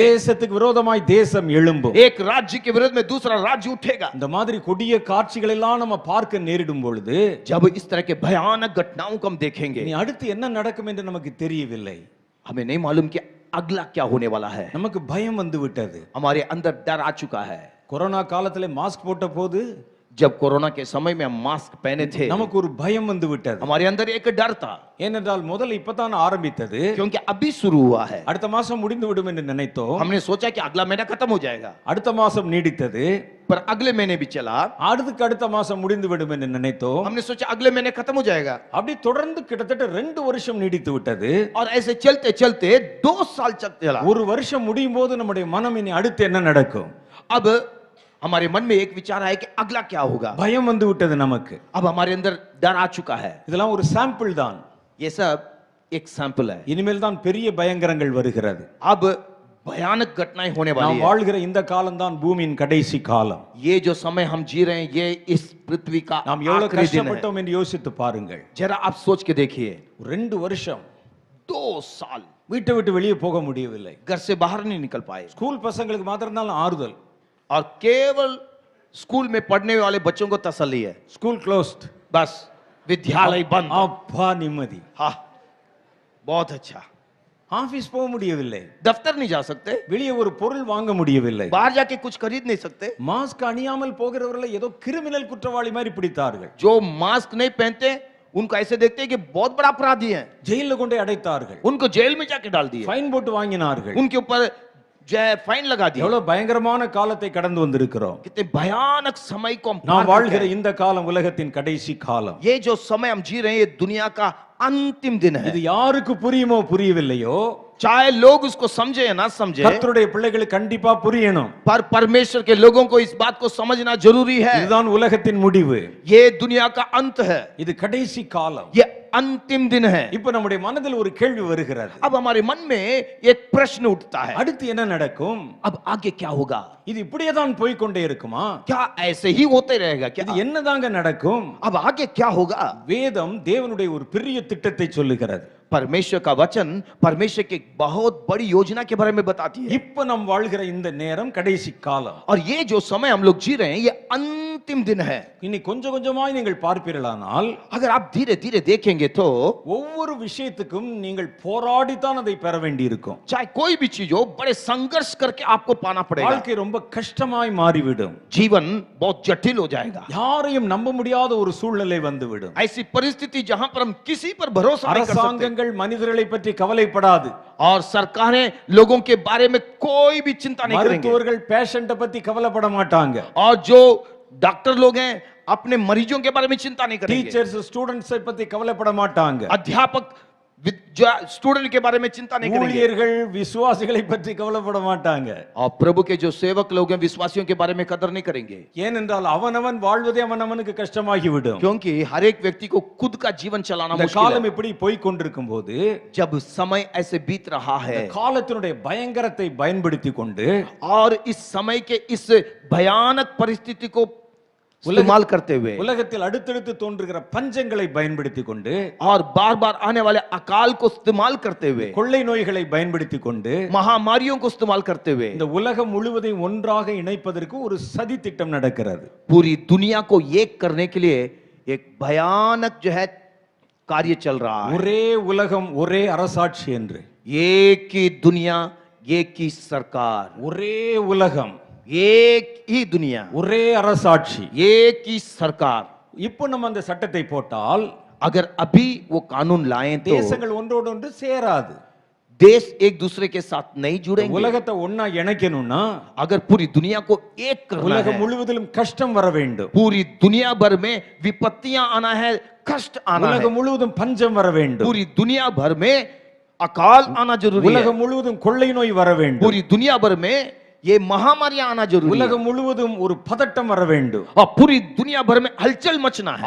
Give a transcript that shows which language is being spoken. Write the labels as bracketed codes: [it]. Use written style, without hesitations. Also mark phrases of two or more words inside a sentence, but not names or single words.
[ta] தேசத்துக்கு விரோதமாய் தேசம் எழும்பும். [hi] एक राज्य के विरुद्ध में दूसरा राज्य उठेगा। [ta] இந்த மாதிரி கொடிய காட்சிகள் எல்லாம் நம்ம பார்க்க நேரிடும் பொழுது [hi] जब इस तरह के भयानक घटनाओं को हम देखेंगे [ta] நீ அடுத்து என்ன நடக்கும் என்று நமக்கு தெரியவில்லை. [hi] हमें नहीं मालूम कि अगला क्या होने वाला है। [ta] நமக்கு பயம் வந்து விட்டது. [hi] हमारे अंदर डर आ चुका है। [ta] கொரோனா காலத்துல மாஸ்க் போட்ட போது [hi] जब कोरोना के समय में हम मास्क पहने थे [ta] நமக்கு ஒரு பயம் வந்து விட்டது. [hi] हमारे अंदर एक डर था, [ta] ஏனென்றால் முதல்ல இப்பதான் ஆரம்பித்தது. [hi] क्योंकि अभी शुरू हुआ है। [ta] அடுத்த மாசம் முடிந்து விடும் என்று நினைத்தோம். [hi] हमने सोचा कि अगला महीना खत्म हो जाएगा, [ta] அடுத்த மாசம் நீடித்தது. [hi] पर अगले महीने भी चला। [ta] அடுத்துக்கு அடுத்த மாசம் முடிந்து விடும் என்று நினைத்தோம். [hi] हमने सोचा अगले महीने खत्म हो जाएगा, [ta] அப்படி தொடர்ந்து கிட்டத்தட்ட 2 வருஷம் நீடித்து விட்டது. [hi] और ऐसे चलते चलते 2 साल चला। [ta] ஒரு வருஷம் முடியும் போது நம்முடைய மனம் இனி அடுத்து என்ன நடக்கும்? [hi] अब हमारे मन में एक विचार आया कि अगला क्या होगा। [ta] பயம் வந்து விட்டது நமக்கு. [hi] अब हमारे अंदर डर आ चुका है। [ta] இதெல்லாம் ஒரு சாம்பிள் தான். [hi] ये सब एक सैंपल है। [ta] இனிமேல் தான் பெரிய பயங்கரங்கள் வருகிறது. [hi] अब भयानक घटनाएं होने वाली [ta] நாம் [hi] है। [ta] வாழ்கிற இந்த காலம் தான் பூமியின் கடைசி காலம். [hi] ये जो समय हम जी रहे हैं ये इस पृथ्वी का [ta] நாம் எவ்வளவு [hi] आखिरी दिन है। [ta] கஷ்டப்பட்டோம் என்று யோசித்து பாருங்கள். [hi] जरा आप सोच के देखिए, [ta] 2 வருஷம் [hi] 2 साल [ta] வீட்டை விட்டு வெளியே போக முடியவில்லை. [hi] घर से बाहर नहीं निकल पाए, [ta] ஸ்கூல் பசங்களுக்கு மாத்திரம் தான் ஆறுதல். [hi] और केवल स्कूल में पढ़ने वाले बच्चों को तसल्ली है, [en] school closed. [hi] बस विद्यालय बंद। [ta] அப்பா நிம்மதி. [hi] हाँ, बहुत अच्छा। [ta] ஆபீஸ் போக முடியவில்லை, [hi] दफ्तर नहीं जा सकते, [ta] வெளியே ஒரு பொருள் வாங்க முடியவில்லை. [hi] बाहर जाके कुछ खरीद नहीं सकते। [ta] மாஸ்க் அணியாமல் போகிறவர்களை ஏதோ கிரிமினல் குற்றவாளி மாதிரி பிடித்தார்கள். [hi] जो मास्क नहीं पहनते उनको ऐसे देखते हैं कि बहुत बड़ा अपराधी है, [ta] ஜெயில கொண்டு அடைத்தார்கள். [hi] उनको जेल में जाके डाल दिए, [ta] ஃபைன் போட்டு வாங்கினார்கள். [hi] उनके ऊपर जो है फाइन लगा दिया। [ta] எவ்வளவு பயங்கரமான காலத்தை கடந்து வந்திருக்கிறோம். [hi] कितने भयानक समय को हम [ta] நாம் [hi] पार [ta] வாழ்கிற [hi] करके आए। [ta] இந்த காலம் உலகத்தின் கடைசி காலம். [hi] ये जो समय हम जी रहे हैं ये दुनिया का अंतिम दिन है। [ta] இது யாருக்கு புரியுமோ புரியவில்லையோ, [hi] चाहे लोग उसको समझे या ना समझे, [ta] கர்த்தருடைய பிள்ளைகளுக்கு கண்டிப்பா புரியணும். [hi] पर परमेश्वर के लोगों को इस बात को समझना जरूरी है। [ta] இதுதான் உலகத்தின் முடிவு. [hi] ये दुनिया का अंत है, [ta] இது கடைசி காலம். [hi] ये अंतिम दिन है। [ta] இப்ப நம்முடைய மனதில் ஒரு கேள்வி வருகிறது. [hi] अब हमारे मन में एक प्रश्न उठता है, [ta] அடுத்து என்ன நடக்கும்? [hi] अब आगे क्या होगा? [ta] இது இப்படியே தான் போய் கொண்டே இருக்குமா? [hi] क्या ऐसे ही होते रहेगा क्या? [ta] இது என்னதாங்க நடக்கும்? [hi] अब आगे क्या होगा? [ta] வேதம் தேவனுடைய ஒரு பெரிய திட்டத்தை சொல்லுகிறது. [hi] परमेश्वर का वचन परमेश्वर की बहुत बड़ी योजना के बारे में बताती है। [ta] இப்ப நாம் வாழ்கிற இந்த நேரம் கடைசி காலம். [hi] और ये जो समय हम लोग जी रहे हैं ये अंतिम दिन है। [ta] இனி கொஞ்சம் கொஞ்சமாய் நீங்கள் பார்ப்பீர்களானால், [hi] अगर आप धीरे धीरे देखेंगे तो [ta] ஒவ்வொரு விஷயத்துக்கும் நீங்கள் போராடித்தான் அதை பெற வேண்டியிருக்கும். [hi] चाहे कोई भी चीज हो बड़े संघर्ष करके आपको पाना पड़ेगा। [ta] வாழ்க்கை ரொம்ப கஷ்டமாய் மாறிவிடும். [hi] जीवन बहुत जटिल हो जाएगा। [ta] யாரையும் நம்ப முடியாத ஒரு சூழ்நிலை வந்துவிடும். [hi] ऐसी परिस्थिति जहां पर हम किसी पर भरोसा नहीं कर सकते, [ta] அரசாங்கங்கள் மனிதர்களை பற்றி கவலைப்படாது. [hi] और सरकारें लोगों के बारे में कोई भी चिंता नहीं करेंगे, [ta] மருத்துவர்கள் பேஷண்ட பத்தி கவலைப்பட மாட்டாங்க. [hi] और जो डॉक्टर लोग हैं अपने मरीजों के बारे में चिंता नहीं करेंगे, [en] teachers students [ta] பத்தி கவலைப்பட மாட்டாங்க. [hi] अध्यापक स्टूडेंट के बारे में चिंता नहीं करेंगे, [ta] ஊழியர்கள் விசுவாசிகளை பற்றி கவலைப்பட மாட்டாங்க. [hi] और प्रभु के जो सेवक लोग हैं विश्वासियों के बारे में कदर नहीं करेंगे, [ta] ஏனென்றால் அவனவன் வாழ்வதே அவனவனுக்கு கஷ்டமாகிவிடும். [hi] क्योंकि हर एक व्यक्ति को खुद का जीवन चलाना [ta] இந்த [hi] मुश्किल [ta] காலம் [hi] है। [ta] இப்படி போய் கொண்டிருக்கும் போது, [hi] जब समय ऐसे बीत रहा है [ta] இந்த காலத்தினுடைய பயங்கரத்தை பயன்படுத்தி கொண்டு [hi] और इस समय के इस भयानक परिस्थिति को इस्तेमाल करते हुए [ta] உலகத்தில் அடுத்தடுத்து தோன்றுகிற பஞ்சங்களை பயன்படுத்தி கொண்டு, [hi] और बार बार आने वाले अकाल को इस्तेमाल करते हुए, [ta] கொள்ளை நோய்களை பயன்படுத்தி கொண்டு, [hi] महामारियों को इस्तेमाल करते हुए [ta] இந்த உலகம் முழுவதையும் ஒன்றாக இணைப்பதற்கு ஒரு சதி திட்டம் நடக்கிறது. [hi] पूरी दुनिया को एक करने के लिए एक भयानक जो है कार्य चल रहा है। [ta] ஒரே உலகம் ஒரே அரசாட்சி என்று. [hi] एक ही दुनिया एक ही सरकार, [ta] ஒரே உலகம் [hi] एक ही दुनिया [ta] ஒரே அரசாட்சி. [hi] एक ही सरकार। [ta] இப்போ நம்ம அந்த சட்டத்தை போட்டால் [hi] अगर अभी वो कानून लाएं तो [ta] தேசங்கள் ஒன்றோடு ஒன்று சேராது. [hi] देश एक दूसरे के साथ नहीं जुड़ेंगे। [ta] உலகத்தை ஒண்ணா இணைக்கணும்னா [hi] अगर पूरी दुनिया को एक करना [ta] உலகம் [hi] है, [ta] முழுவதிலும் கஷ்டம் வர வேண்டும். [hi] पूरी दुनिया भर में विपत्तियां आना है, कष्ट आना है, [ta] உலகம் முழுவதும் பஞ்சம் வர வேண்டும். [hi] पूरी दुनिया भर में अकाल आना जरूरी है, [ta] உலகம் முழுவதும் கொள்ளை நோய் வர வேண்டும். [hi] पूरी दुनिया भर में ये महामारियां आना जरूरी है, [ta] உலகம் முழுவதும் ஒரு பதட்டம் வர வேண்டும். [hi] और पूरी दुनिया भर में हलचल मचना है।